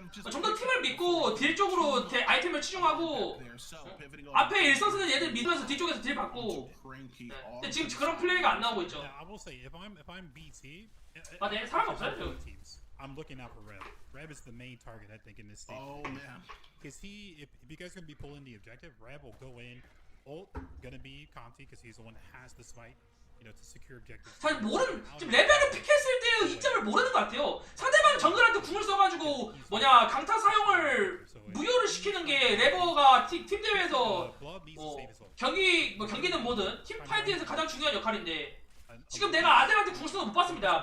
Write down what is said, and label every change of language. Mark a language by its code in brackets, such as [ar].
[ko] 좀 더 팀을 믿고 딜 쪽으로 아이템을 치중하고 앞에 일선 쓰는 얘들 믿으면서 뒤쪽에서 딜 받고. 근데 지금 그런 플레이가 안 나오고 있죠. [en] I will say, if I'm BT, [ko] 아, 네, 사람 없어요. [en] both teams, I'm looking out for Reb. Reb is the main target, I think, in this stage. Oh man. Because if you guys are gonna be pulling the objective, Reb will go in. Ult gonna be Conti because he's the one that has this fight, you know, to secure objectives. [ko] 잘 지금 레벨을 픽했을 때의 이점을 모르는 것 같아요. 상대방 정글한테 궁을 써가지고 강타 사용을 무효를 시키는 게 레버가 팀 대회에서 경기는 뭐든 팀 파이트에서 가장 중요한 역할인데 지금 내가 아델한테 궁을 쓰는 거 못 봤습니다.